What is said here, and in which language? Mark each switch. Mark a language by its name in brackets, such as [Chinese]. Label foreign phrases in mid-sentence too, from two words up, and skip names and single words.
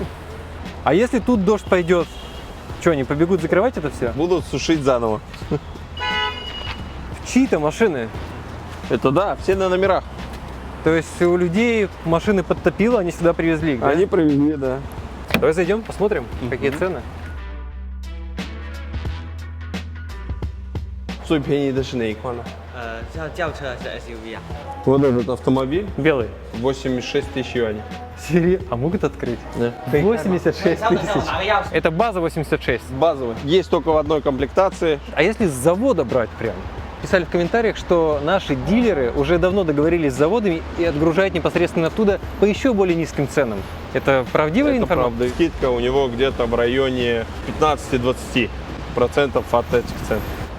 [Russian] А если тут дождь пойдет, что, они побегут закрывать это все? Будут сушить заново. Чьи-то машины. Это да, все на номерах. То есть у людей машины подтопило, они сюда привезли их, да? Они привезли, да. Давай зайдем, посмотрим, какие цены. [Chinese] 最便宜的是哪一款呢？像轿车还是 SUV 啊？ [Russian] Вот этот автомобиль Белый. 86 тысяч юаней. Серия? А могут открыть? Да. 86 тысяч. [Chinese] 拿个钥匙。 [Russian] Это база 86. Базовый. Есть только в одной комплектации. А если с завода брать прям? Писали в комментариях, что наши дилеры уже давно договорились с заводами и отгружают непосредственно оттуда по еще более низким ценам. Это правдивая Это информация? правда. Скидка у него где-то в районе 15-20% от этих цен.